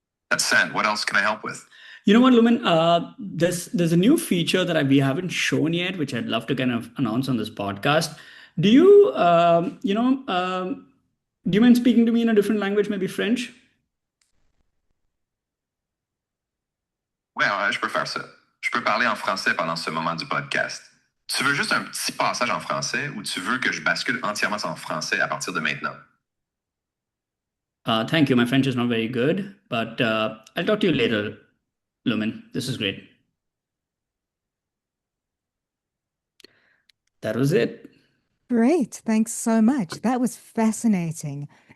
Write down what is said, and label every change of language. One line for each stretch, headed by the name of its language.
English: That's sent. What else can I help with? You know what, Lumen? There's a new feature that we haven't shown yet, which I'd love to kind of announce on this podcast. Do you, do you mind speaking to me in a different language, maybe French?
French: Ouais, ouais, je peux faire ça. Je peux parler en français pendant ce moment du podcast. Tu veux juste un petit passage en français ou tu veux que je bascule entièrement en français à partir de maintenant?
English: Thank you. My French is not very good, but I'll talk to you later, Lumen. This is great. That was it. Great. Thanks so much. That was fascinating.